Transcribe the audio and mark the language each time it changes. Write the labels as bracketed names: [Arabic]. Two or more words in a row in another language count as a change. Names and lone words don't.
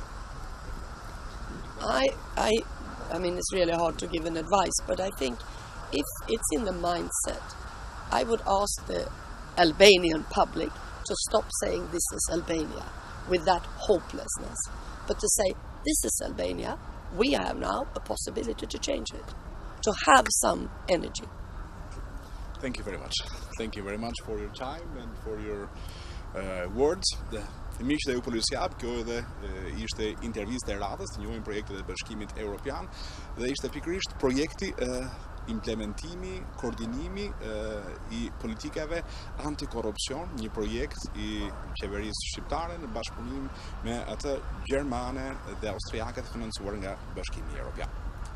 [English] I mean, it's really hard to give an advice, but I think if it's in the mindset, I would ask the Albanian public to stop saying this is Albania with that hopelessness, but to say this is Albania, we have now a possibility to change it, to have some energy. Thank you very much. Thank you very much for your time and for your words. [Albanian] Miq dhe ju policia, kjo edhe ishte intervistë e radhës, të njohim projektet e Bashkimit Evropian dhe ishte pikërisht projekti implementimi, koordinimi I politikave antikorrupsion, një projekt I qeverisë shqiptare në bashkëpunim me atë gjermane dhe austriake të financuar nga Bashkimi Evropian.